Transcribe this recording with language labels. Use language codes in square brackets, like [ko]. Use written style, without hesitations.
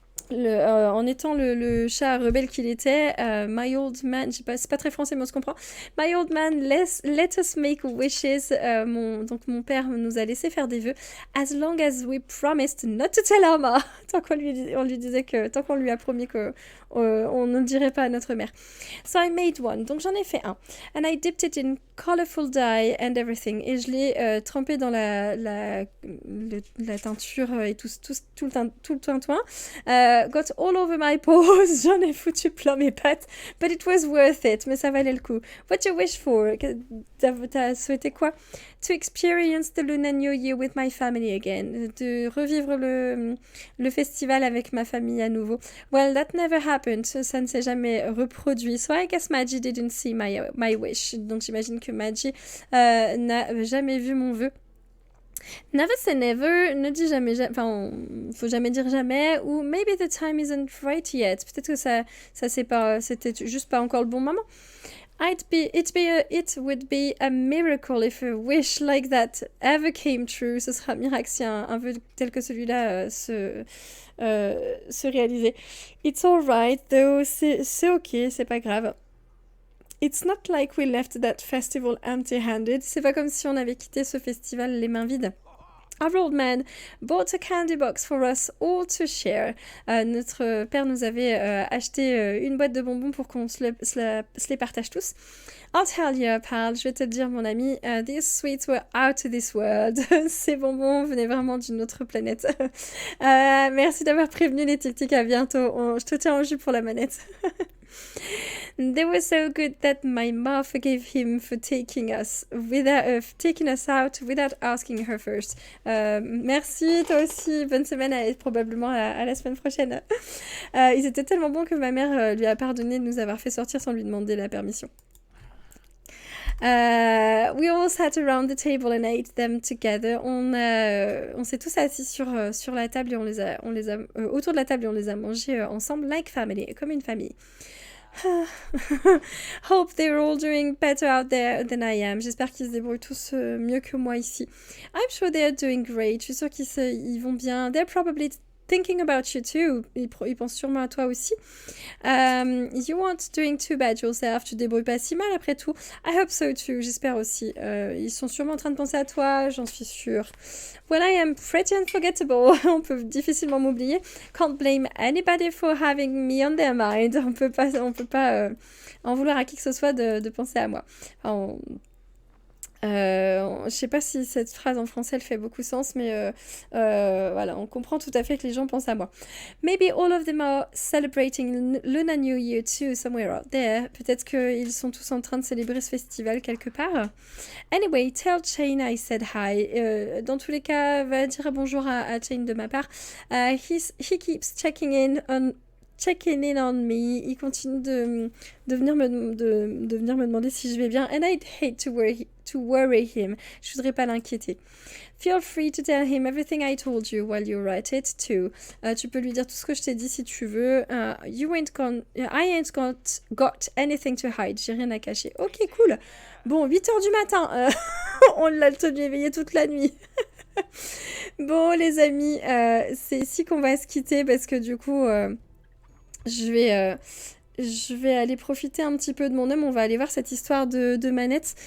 [fr] En étant le chat rebelle qu'il était, [en] my old man, [fr] c'est pas très français mais on se comprend. [en] My old man, let us make wishes. [fr] Donc mon père nous a laissé faire des vœux. [en] As long as we promised not to tell our ma. [fr] Tant qu'on lui disait que, tant qu'on lui a promis que on ne dirait pas à notre mère. [en] So I made one. [fr] Donc j'en ai fait un. [en] And I dipped it in colorful dye and everything. [fr] Et je l'ai trempé dans la teinture et tout le tintouin. [en] Got all over my paws. [fr] J'en ai foutu plein mes pattes. [en] But it was worth it. [fr] Mais ça valait le coup. [en] What you wish for? [fr] T'as souhaité quoi? [en] To experience the Lunar New Year with my family again. [fr] De revivre le festival avec ma famille à nouveau. [en] Well, that never happened. [fr] Ça ne s'est jamais reproduit. [en] So I guess Maggie didn't see my wish. [fr] Donc j'imagine que Maggie n'a jamais vu mon vœu. [en] Never say never, [fr] ne dis jamais, faut jamais dire jamais, ou [en] maybe the time isn't right yet. [fr] Peut-être que c'était juste pas encore le bon moment. [en] It would be a miracle if a wish like that ever came true. [fr] Ce sera un miracle si un vœu tel que celui-là se réalisait. [en] It's alright though, [fr] c'est ok, c'est pas grave. [en] It's not like we left that festival empty-handed. [fr] C'est pas comme si on avait quitté ce festival les mains vides. [en] Our old man bought a candy box for us all to share. [fr] Notre père nous avait acheté une boîte de bonbons pour qu'on se les partage tous. [en] I'll tell you, pal, [fr] je vais te le dire, mon ami, [en] these sweets were out of this world. [fr] Ces bonbons venaient vraiment d'une autre planète. Merci d'avoir prévenu les tic-tic, à bientôt. Je te tiens en jus pour la manette. [en] They were so good that my mom forgave him for taking us out without asking her first. [fr] Merci, toi aussi. Bonne semaine et probablement à la semaine prochaine. Ils étaient tellement bons que ma mère lui a pardonné de nous avoir fait sortir sans lui demander la permission. [en] We all sat around the table and ate them together. [fr] On s'est tous assis sur la table et on les a autour de la table et on les a mangés ensemble, [en] like family, [fr] comme une famille. [en] Hope they're all doing better out there than I am. [fr] J'espère qu'ils se débrouillent tous mieux que moi ici. [en] I'm sure they're doing great. [fr] Je suis sûre qu'ils vont bien. [en] They're probably thinking about you too. [fr] Ils pensent sûrement à toi aussi. [en] You aren't doing too bad yourself. [fr] Tu te débrouilles pas si mal après tout. [en] I hope so too. [fr] J'espère aussi. Ils sont sûrement en train de penser à toi, j'en suis sûre. [en] Well, I am pretty unforgettable. [fr] On peut difficilement m'oublier. [en] Can't blame anybody for having me on their mind. [fr] On peut pas en vouloir à qui que ce soit de penser à moi. Je sais pas si cette phrase en français elle fait beaucoup sens, mais voilà, on comprend tout à fait que les gens pensent à moi. [en] Maybe all of them are celebrating Lunar New Year too, somewhere out there. [fr] Peut-être qu'ils sont tous en train de célébrer ce festival quelque part. [en] Anyway, tell Shane I said hi. [fr] Dans tous les cas, va dire bonjour à Shane de ma part. [en] He keeps checking in on me. [fr] Il continue de venir me demander si je vais bien. [en] And I'd hate to worry him. [fr] Je voudrais pas l'inquiéter. [en] Feel free to tell him everything I told you while you're at it too. [fr] Tu peux lui dire tout ce que je t'ai dit si tu veux. [en] I ain't got anything to hide. [fr] J'ai rien à cacher. Ok, cool. Bon, 8h du matin. On l'a tenu éveillé toute la nuit. Bon, les amis, c'est ici qu'on va se quitter parce que du coup... je vais je vais aller profiter un petit peu de mon homme. On va aller voir cette histoire de manette.